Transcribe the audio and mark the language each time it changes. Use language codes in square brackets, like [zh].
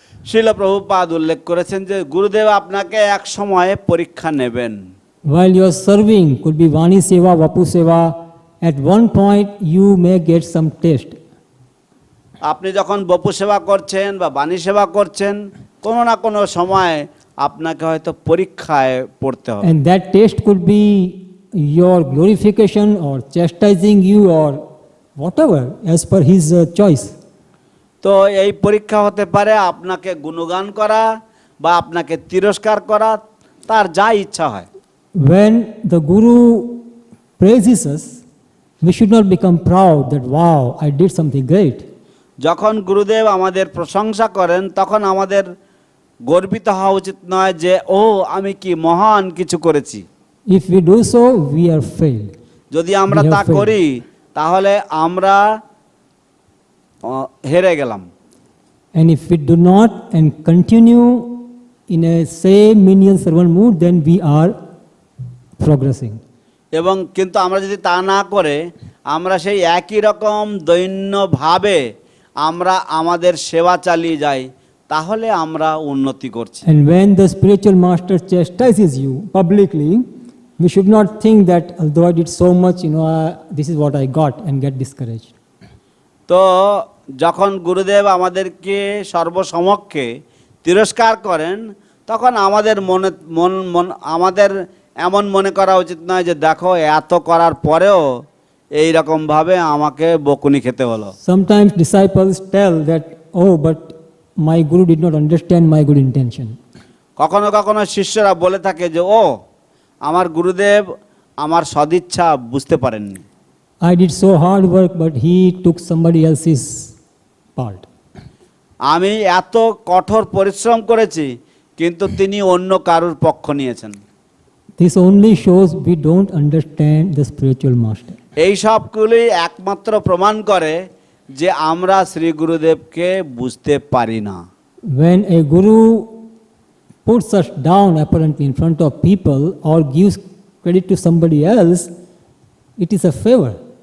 [bn] শিল প্রভুপাদ উল্লেখ করেছেন যে গুরুদেব আপনাকে এক সময়ে পরীক্ষা নেবেন। [en] While you are serving, could be Vani Seva, Vapu Seva, at one point you may get some taste. [bn] আপনি যখন বপু সেবা করছেন বা বাণী সেবা করছেন, কোনো না কোনো সময় আপনাকে হয়তো পরীক্ষায় পড়তে হবে। [en] And that taste could be your glorification or chastising you or whatever as per his choice. [bn] তো এই পরীক্ষা হতে পারে আপনাকে গুণগান করা বা আপনাকে তিরস্কার করা, তার যা ইচ্ছা হয়। [en] When the Guru praises us, we should not become proud that, wow, I did something great. [bn] যখন গুরুদেব আমাদের প্রশংসা করেন তখন আমাদের গর্বিত হওয়া উচিত নয় যে ও আমি কি মহান কিছু করেছি। [en] If we do so, we are failed. [bn] যদি আমরা [en] We have [bn] তা [en] failed. [bn] করি তাহলে আমরা হেরে গেলাম। [en] And if we do not and continue in a same menial servant mood, then we are progressing. [bn] এবং কিন্তু আমরা যদি তা না করে আমরা সেই একই রকম দৈন্যভাবে আমরা আমাদের সেবা চালিয়ে যাই, তাহলে আমরা উন্নতি করছি। [en] And when the spiritual master chastises you publicly, we should not think that although I did so much, this is what I got, and get discouraged. [bn] তো যখন গুরুদেব আমাদেরকে সর্বসমক্ষে তিরস্কার করেন তখন আমাদের আমাদের এমন মনে করা উচিত নয় যে দেখো এত করার পরেও এই রকমভাবে আমাকে বকুনি খেতে হলো। [en] Sometimes disciples tell that, oh, but my Guru did not understand my good intention. [bn] কখনো কখনো শিষ্যরা বলে থাকে যে ও আমার গুরুদেব আমার সদিচ্ছা বুঝতে পারেননি। [en] I did so hard work, but he took somebody else's part. [bn] আমি এত কঠোর পরিশ্রম করেছি কিন্তু তিনি অন্য কারুর পক্ষ নিয়েছেন। [en] This only shows we don't understand the spiritual master. [bn] এই সবগুলি একমাত্র প্রমাণ করে যে আমরা শ্রী গুরুদেবকে বুঝতে পারি না। [en] When a Guru puts us down apparently in front of people or gives credit to somebody else, it is a favor.